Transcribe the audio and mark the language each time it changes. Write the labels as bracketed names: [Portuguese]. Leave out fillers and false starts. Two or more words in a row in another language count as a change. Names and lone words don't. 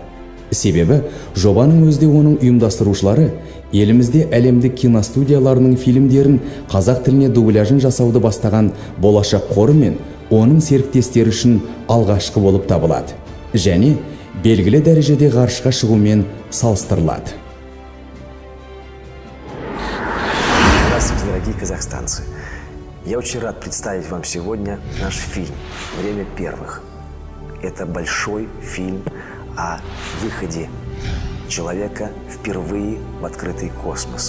[Kazakh] Себебі, жобаның өзде оның ұйымдастырушылары елімізде әлемдік киностудияларының фильмдерін қазақ тіліне дубляжын жасауды бастаған болашақ қоры мен оның серіктестері үшін алғашқы болып табылады. Және белгілі дәрежеде ғарышқа шығумен салыстырылады. [Russian] Здравствуйте, дорогие казахстанцы! Я очень рад представить вам сегодня наш фильм «Время первых». Это большой фильм о выходе человека впервые в открытый космос.